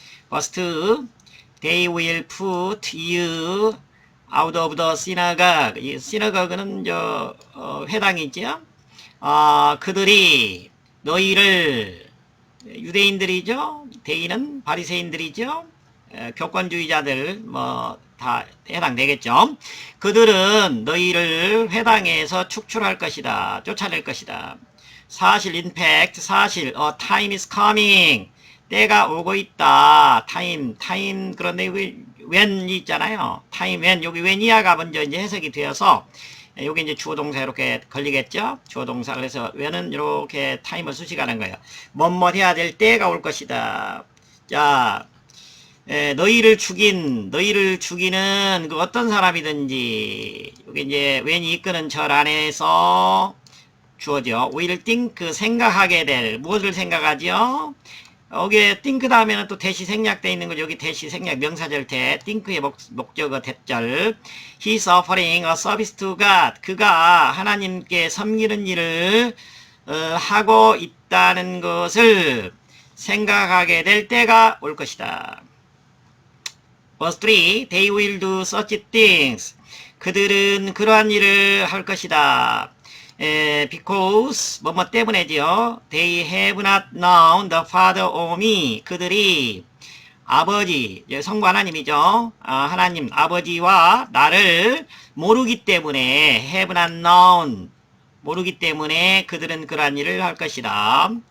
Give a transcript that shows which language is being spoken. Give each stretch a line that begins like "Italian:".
English: First, they will put you out of the synagogue.
Korean: 이 synagogue는 회당이죠. 그들이 너희를 유대인들이죠. 대인은 바리새인들이죠. 교권주의자들 다 해당되겠죠. 그들은 너희를 회당에서 축출할 것이다. 쫓아낼 것이다. 사실,
English: in fact,
Korean: 사실,
English: time is coming.
Korean: 때가 오고 있다. time, 그런데 when 있잖아요. time, when, 여기 when이야가 먼저 이제 해석이 되어서, 여기 이제 주어 동사 이렇게 걸리겠죠? 주어 동사. 그래서 when은 이렇게 time을 수식하는 거예요. 뭐뭐 해야 될 때가 올 것이다. 자, 너희를 죽이는 그 어떤 사람이든지, 여기 이제 when이 이끄는 절 안에서 주어죠.
English: will think,
Korean: 생각하게 될, 무엇을 생각하죠? 여기에 think 다음에는 또 대시 생략되어 있는 거죠. 여기 대시 생략 명사절 대 think의 목적어 대절.
English: He's offering a service to God.
Korean: 그가 하나님께 섬기는 일을 하고 있다는 것을 생각하게 될 때가 올 것이다.
English: Verse 3, they will do such things.
Korean: 그들은 그러한 일을 할 것이다. because 뭐뭐 때문에지요.
English: They have not known the Father or me.
Korean: 그들이 아버지, 성부 하나님이죠. 하나님 아버지와 나를 모르기 때문에
English: have not known
Korean: 모르기 때문에 그들은 그러한 일을 할 것이다.